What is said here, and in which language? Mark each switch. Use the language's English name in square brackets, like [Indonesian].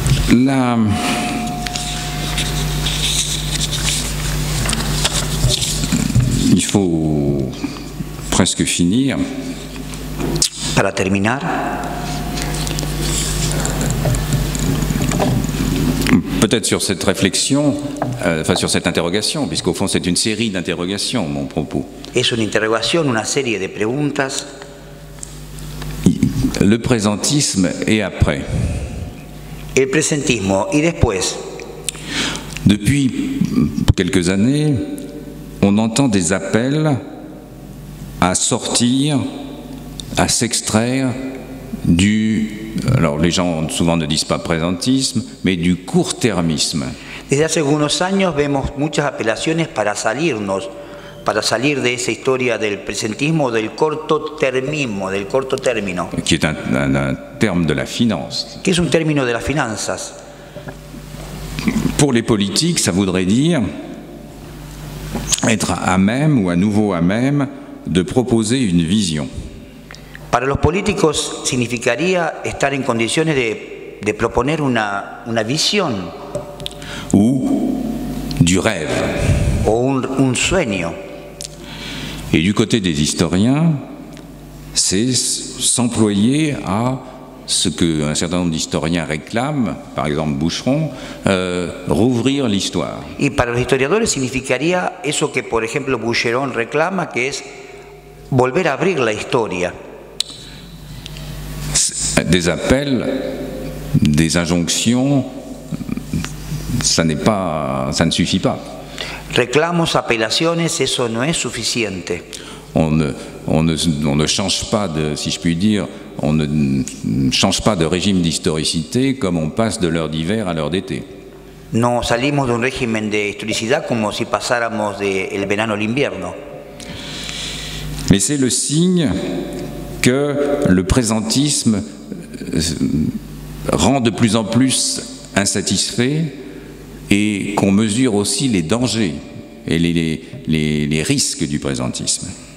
[French] Là, il faut presque finir. [Spanish] Para terminar, [French] peut-être sur cette réflexion, enfin sur cette interrogation, puisqu'au fond c'est une série d'interrogations, mon propos. [Spanish] Es una interrogación, una serie de preguntas. [French] Le présentisme et après. [Spanish] El presentismo y después. [French] Depuis quelques années, on entend des appels à sortir, à s'extraire du, alors les gens souvent ne disent pas présentisme, mais du court-termisme. [Spanish] Desde hace algunos años vemos muchas apelaciones para salir de esa historia del presentismo, del corto termismo, del corto término. [French] Qui est un terme de la finance. [Spanish] Que es un término de las finanzas. [French] Pour les politiques, ça voudrait dire être à même ou à nouveau à même de proposer une vision. [Spanish] Para los políticos significaría estar en condiciones de proponer una visión. [French] Ou du rêve. [Spanish] O un sueño. [French] Et du côté des historiens, c'est s'employer à ce qu'un certain nombre d'historiens réclament, par exemple Boucheron, rouvrir l'histoire. [Spanish] Y para los historiadores significaría eso que, por ejemplo, Boucheron reclama, que es volver a abrir la historia. [French] Des appels, des injonctions, ça ne suffit pas. [Spanish] Reclamos, apelaciones, eso no es suficiente. [French] On ne change pas de, si je puis dire, on ne change pas de régime d'historicité comme on passe de l'heure d'hiver à l'heure d'été. [Spanish] No salimos de un régimen de historicidad como si pasáramos del verano al invierno. [French] Mais c'est le signe que le présentisme rend de plus en plus insatisfait et qu'on mesure aussi les dangers et les risques du présentisme.